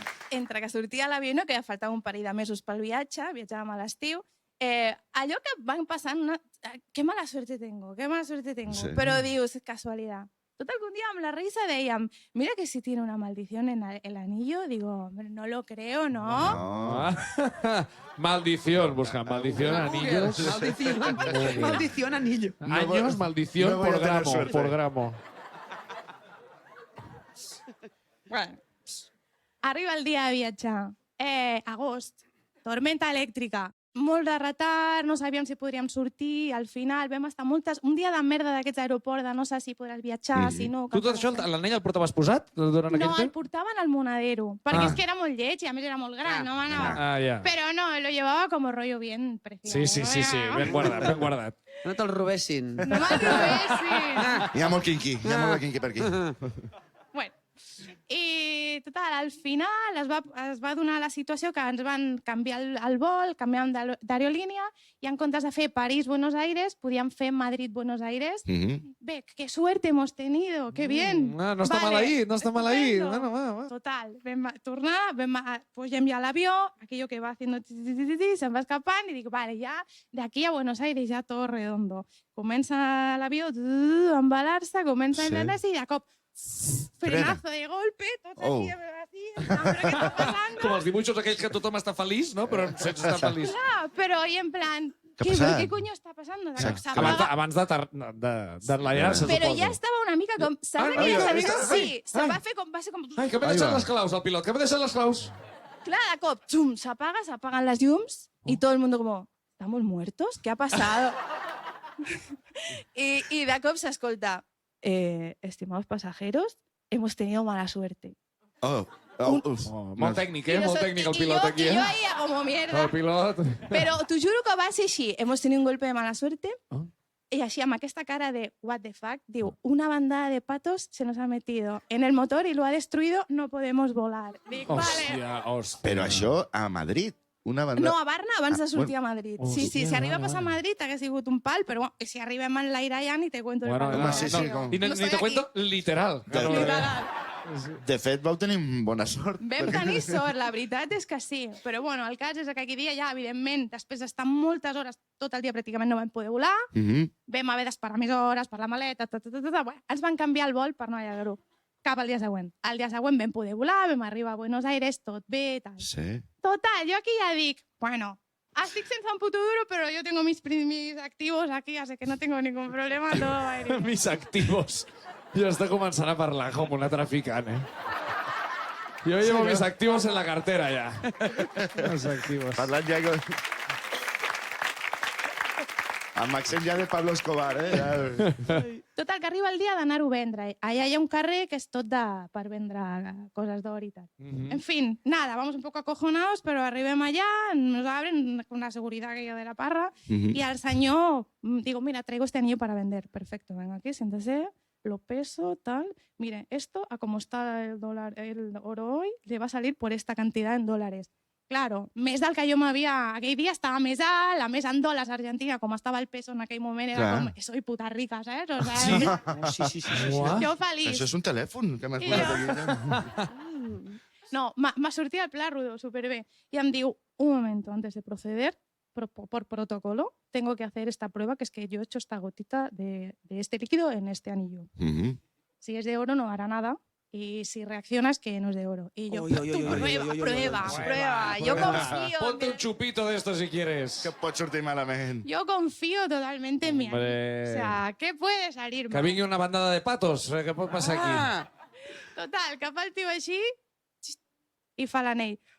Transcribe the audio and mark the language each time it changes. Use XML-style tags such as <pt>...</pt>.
<ca>Entre que sortia a l'avió, no, que faltava un parell de mesos pel viatge, viatjàvem a l'estiu, allò que van passant,</ca> <es>qué mala suerte tengo, qué mala suerte tengo.</es> <ca>Sí. Però dius, casualidad.</ca> <es>Total, que un día</es> <ca>amb la risa dèiem,</ca> <es>mira que si tiene una maldición en el anillo, digo, hombre, no lo creo, ¿no? No. Maldición, busca maldición, anillos. Maldición anillo. Años, maldición no voy a por tener gramo, suerte. por gramo.</es> <ca>Bueno, arriba el dia de viatjar. Agost, tormenta elèctrica. molt de retard, no sabíem si podríem sortir, al final vam estar un dia de merda d'aquests aeroports, de no sé si podràs viatjar, si no... Tu tot això, l'anell el portaves posat durant aquell No, el temps? portaven al monedero, perquè és que era molt lleig i a més era molt gran, no m'anava... Ah, ja.</ca> <es>Però no, lo llevaba como rollo bien preciado.</es> <ca>Sí, ben guardat, ben guardat. No te'l robessin. No me'l robessin. Hi ha molt quinqui, hi ha molt de quinqui per aquí. Bueno, i total, al final es va donar la situació que ens van canviar el vol, canviàvem d'aerolínia i en comptes de fer París-Buenos Aires, podíem fer Madrid-Buenos Aires.</ca> <es>Bé, qué suerte hemos tenido, qué bien.</es> <ca>No està mal ahí, no està mal ahí. Bueno, va. Total, vam tornar, pugem ja a l'avió,</ca> <es>aquello que va haciendo</es> <ca>se'n va escapant i dic, vale,</ca> <es>ya de aquí a Buenos Aires ya todo redondo.</es> <ca>Comença l'avió a embalar-se, comença a enlanar-se i de cop</ca> <es>frenazo de golpe,</es> <ca>tot aquí, así, però què està passant? Com els dibuixos aquells que tothom està feliç, no? Però sense estar feliç. Clar, però i en plan,</ca> <es>¿Qué ha pasado? ¿qué coño está pasando?</es> <ca>Abans d'enlairar-se, suposo. Però ja estava una mica com... Sí, se va fer com... Va ser com... Ai, que m'he deixat les claus, el pilot, que m'he deixat les claus. Clar, de cop, xum, s'apaguen les llums</ca> <es>y todo el mundo como, ¿estamos muertos? ¿Qué ha pasado? y</es> <ca>de cop s'escolta,</ca> <es>estimados pasajeros, hemos tenido mala suerte.</es> <ca>Molt tècnic, Molt tècnic el pilot aquí,</ca> <es>Y yo ahí como mierda.</es> <ca>El pilot... Pero t'ho juro que va ser així.</ca> <es>Hemos tenido un golpe de mala suerte. Y así,</es> <ca>amb aquesta cara de</ca> <en>what the fuck,</en> <es>diu, una bandada de patos se nos ha metido en el motor y lo ha destruido, no podemos volar. Dic, vale.</es> <ca>Hòstia. Però això a Madrid, una banda... No, a Barna abans de sortir a Madrid. Sí, si arriba a passar a Madrid hagués sigut un pal, però bueno, si arribem a enlairar ja</ca> <es>ni te cuento.</es> <ca>Bueno, Home, sí, com... I ni te cuento literal. De fet, vau tenir bona sort. Vam tenir sort, la veritat és que sí. Però bueno, el cas és que aquell dia ja, evidentment, després d'estar moltes hores, tot el dia pràcticament no vam poder volar, vam haver d'esperar més hores per la maleta, bueno, ens van canviar el vol per no allargar-ho cap al dia següent. El dia següent vam poder volar, vam arribar a Buenos Aires, tot bé, tal. Sí.</ca> <es>Total,</es> <ca>jo aquí ja dic, bueno, estic sense un puto duro,</ca> <es>pero yo tengo mis activos aquí, así que no tengo ningún problema, todo va a ir bien. Mis activos.</es> <ca>Jo està començant a parlar com una traficant, Jo</ca> <es>llevo mis activos en la cartera,</es> <ca>ja.</ca> <es>Mis activos.</es> <ca>Parlant ja... Amb accent ja de Pablo Escobar, Ja... Total, que arriba el dia d'anar-ho a vendre. Allà hi ha un carrer que és tot per vendre coses d'or i tal.</ca> <es>En fin, nada, vamos un poco acojonados, pero</es> <ca>arribem allá,</ca> <es>nos abren con la seguridad aquella de la parra, y al señor, digo, mira, traigo este anillo para vender. Perfecto, venga aquí, siéntese, lo peso, tal. Mire, esto, a como está el oro hoy, le va a salir por esta cantidad en dólares.</es> <ca>Claro, més del que jo m'havia... Aquell dia estava més alt, a més en dòlars Argentina, com estava el peso en aquell moment, era com,</ca> <es>soy puta rica,</es> <ca>saps?</ca> <es>O sea, Sí.</es> <ca>jo feliç. Això és un telèfon que m'has posat aquí. No, m'ha sortit el pla rodó, superbé. I em diu,</ca> <es>un momento, antes de proceder, por protocolo, tengo que hacer esta prueba, que es que yo he hecho esta gotita de este líquido en este anillo. Si es de oro no hará nada. Y si reaccionas, que no es de oro. Y yo, prueba. Yo confío. Ponte un chupito de esto si quieres.</es> <ca>Que pot sortir malament.</ca> <es>Yo confío totalmente en mi amigo. O sea, ¿qué puede salir Que mal?</es> <ca>vingui una bandada de patos. Què pot passar aquí? Total, que fa el tio així i fa l'anell.</ca>